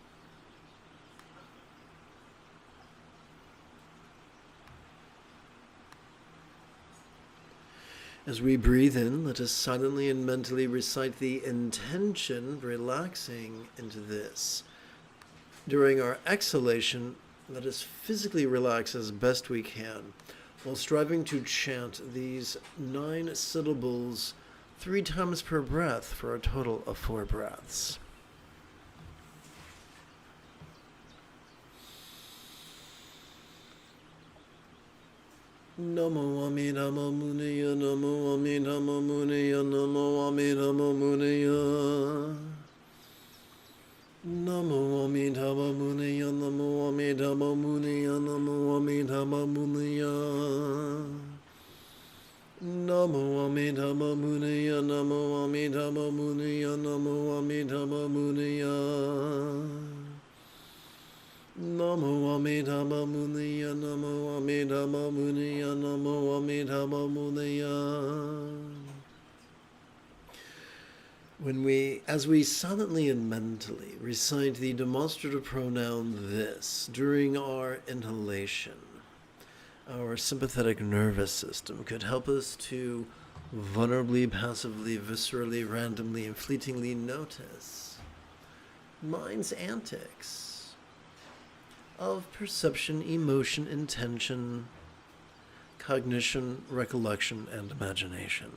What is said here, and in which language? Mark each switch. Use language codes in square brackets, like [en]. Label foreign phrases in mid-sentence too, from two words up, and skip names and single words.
[en] As we breathe in, let us silently and mentally recite the intention, relaxing into this. During our exhalation, let us physically relax as best we can, while striving to chant these 9 syllables 3 times per breath for a total of 4 breaths. [sa] Namo Amidama Muniya, Namo Amidama Muniya, Namo Amidama Muniya. Namo Amidama Muniya, Namo Amidama Muniya, Namo Amidama Muniya. Namo Amidama Muniya, Namo Amidama Muniya, Namo Amidama Muniya. Namo Amidama Muniya, Namo Amidama Muniya, Namo Amidama Muniya. [en] As we silently and mentally recite the demonstrative pronoun this during our inhalation, our sympathetic nervous system could help us to vulnerably, passively, viscerally, randomly, and fleetingly notice mind's antics of perception, emotion, intention, cognition, recollection, and imagination.